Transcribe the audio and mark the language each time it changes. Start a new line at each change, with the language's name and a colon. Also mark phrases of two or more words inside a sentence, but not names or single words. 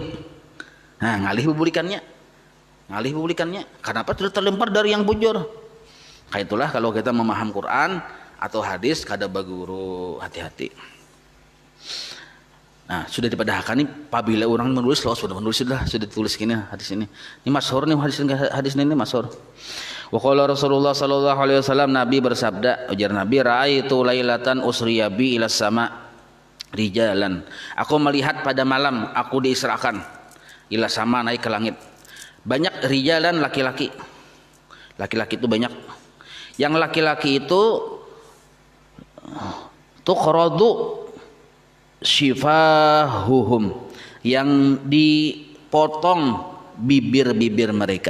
Banjar: Nah ngalih bebulikannya, kenapa sudah terlempar dari yang bujur. Kayak itulah kalau kita memaham Quran atau hadis kada baguru, hati-hati. Nah sudah dipadahkan nih, apabila orang menulis lo sudah ditulis gini hadis ini masyhur nih, hadis ini masyhur.
Arabic: وقال رسول الله صلى الله عليه وسلم,
Banjar: Nabi bersabda, ujar Nabi,
Arabic: رأيت ليلة أسري بي إلى السماء رجالا,
Banjar: aku melihat pada malam aku diisrakan
Arabic: إلى السماء,
Banjar: naik ke langit, banyak rijalan, laki-laki itu banyak. Yang laki-laki itu
Arabic: تقرض شفاههم,
Banjar: yang dipotong bibir-bibir mereka.